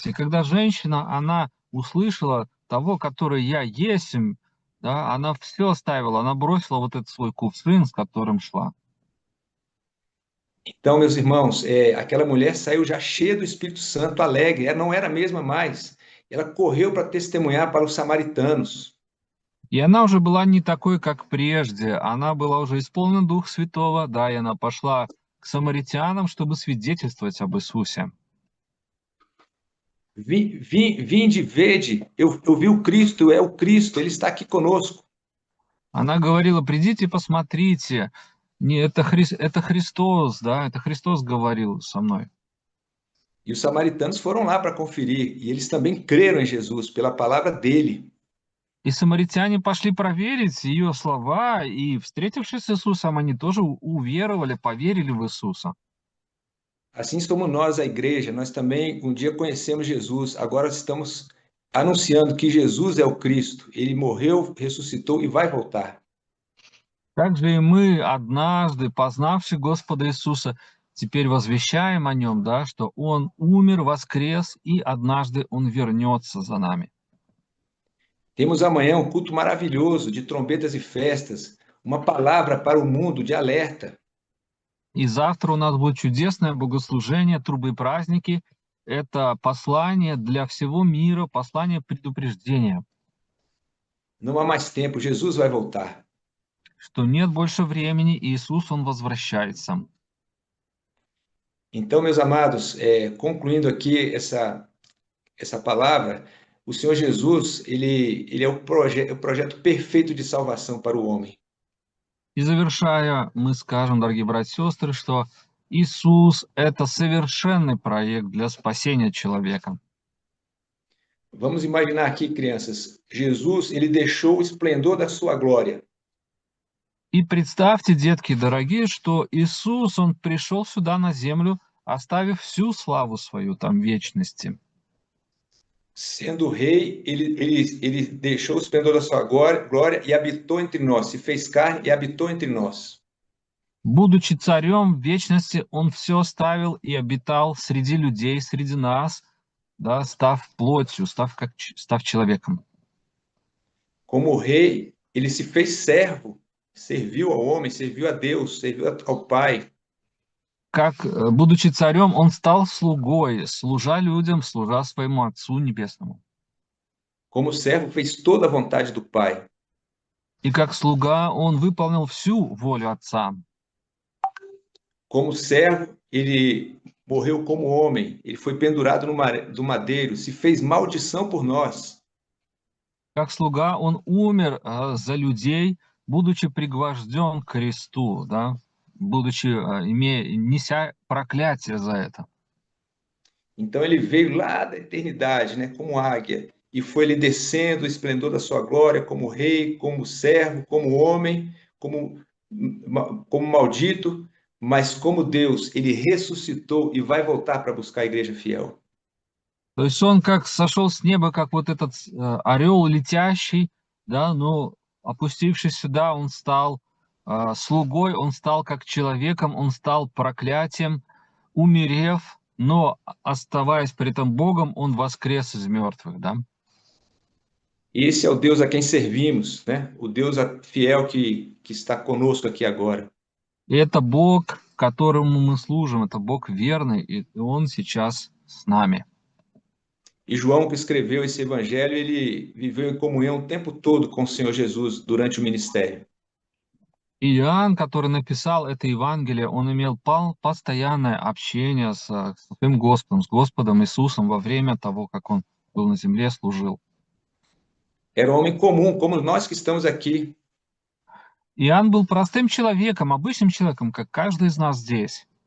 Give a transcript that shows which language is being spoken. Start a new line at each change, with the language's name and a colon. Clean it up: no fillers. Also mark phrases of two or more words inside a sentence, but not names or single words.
Russian: И когда женщина, она услышала того, который я есмь, да, она все оставила, она бросила вот этот свой кувшин, с которым шла.
Portuguese: Então, meus irmãos, aquela mulher saiu já cheia do Espírito Santo, alegre, ela não era a mesma mais. Ela correu para testemunhar para os samaritanos.
Russian: И она уже была не такой, как прежде. Она была уже исполнена Духа Святого, да, и она пошла к самаритянам, чтобы свидетельствовать об Иисусе.
Portuguese: Vinde, vede, eu vi o Cristo, é o Cristo, ele está aqui conosco.
Russian: Она говорила: придите, посмотрите, это Христос, да, это Христос говорил со мной.
Portuguese: E os samaritanos foram lá para conferir, e eles também creram em Jesus pela palavra dele.
Russian: И самаритяне пошли проверить ее слова, и, встретившись с Иисусом, они тоже уверовали, поверили в Иисуса.
Portuguese: Assim somos nós, a igreja, nós também um dia conhecemos Jesus, agora estamos anunciando que Jesus é o Cristo, ele morreu, ressuscitou e vai voltar.
Russian: Также и мы, однажды познавши Господа Иисуса, теперь возвещаем о Нем, да, что Он умер, воскрес, и однажды Он вернется за нами.
Portuguese: Temos amanhã um culto maravilhoso de trombetas e festas, uma palavra para o mundo de alerta.
Russian: И завтра у нас будет чудесное богослужение, трубы и праздники. Это послание для всего мира, послание предупреждения,
Portuguese: Não há mais tempo, Jesus vai voltar.
Russian: что нет больше времени, и Иисус, Он возвращается.
Portuguese: Então, meus amados, concluindo aqui essa palavra, o Senhor Jesus, ele é o projeto perfeito de salvação para o homem.
Russian: И завершая, мы скажем, дорогие братья и сестры, что Иисус — это совершенный проект для спасения человека.
Portuguese: Vamos imaginar aqui, crianças, Jesus, ele deixou o esplendor da sua glória.
Russian: И представьте, детки дорогие, что Иисус, Он пришел сюда на землю, оставив всю славу свою там вечности.
Portuguese: Sendo rei, ele deixou o esplendor da sua glória e habitou entre nós, se fez carne e habitou entre nós.
Russian: Будучи царем в вечности, Он все оставил и обитал среди людей, среди нас, да, став плотью, став человеком.
Portuguese: Como rei, ele se fez servo, serviu ao homem, serviu a Deus, serviu ao Pai.
Russian: Будучи царем, Он стал слугой, служа людям, служа своему Отцу Небесному.
Portuguese: Como servo, fez toda a vontade do Pai.
Russian: И как слуга Он выполнил всю волю Отца.
Portuguese: Como servo, ele morreu como homem, ele foi pendurado no madeiro, se fez maldição por nós.
Russian: Как слуга Он умер за людей, будучи пригвожден к кресту, да, неся проклятие за это.
Portuguese: Então ele veio lá da eternidade, né, como águia, e foi ele descendo o esplendor da sua glória como rei, como servo, como homem, como maldito, mas como Deus, ele ressuscitou e vai voltar para buscar a igreja fiel.
Russian: То есть он как сошел с неба, как вот этот орел летящий, да, но опустившись сюда, он стал слугой, он стал как человеком, он стал проклятием, умерев, но оставаясь при этом Богом, он воскрес из мертвых, да.
Portuguese: Esse é o Deus a quem servimos, né? O Deus fiel que está conosco aqui agora.
Russian: И это Бог, которому мы служим, это Бог верный, и Он сейчас с нами.
Portuguese: E João, que escreveu esse evangelho, ele viveu em comunhão o tempo todo com o Senhor Jesus durante o ministério.
Russian: И Иоанн, который написал это Евангелие, он имел постоянное общение с своим Господом, с Господом Иисусом во время того, как он был на земле, служил.
Portuguese: Era um homem comum, como nós que estamos aqui.
Russian: Иоанн был простым человеком, обычным человеком, как каждый из нас здесь.